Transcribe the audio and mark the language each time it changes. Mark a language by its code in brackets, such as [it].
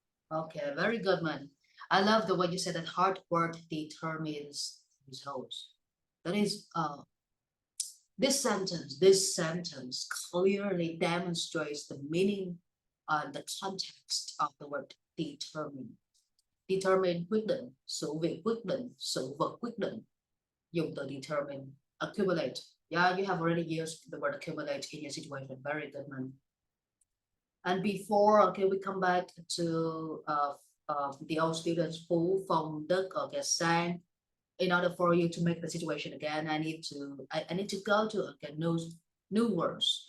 [en] okay, very good, man. I love the way you said that hard work determines results. That is this sentence clearly demonstrates the meaning and the context of the word determine. [vi] Determine quyết định, sự việc quyết định, sự vật quyết định. Dùng từ determine, accumulate. [en] Yeah, you have already used the word accumulate in your situation. Very good, man. And before, okay, we come back to the old students Phú, Phong, Đức, okay, Sang. In order for you to make the situation again, I need to go to okay new words.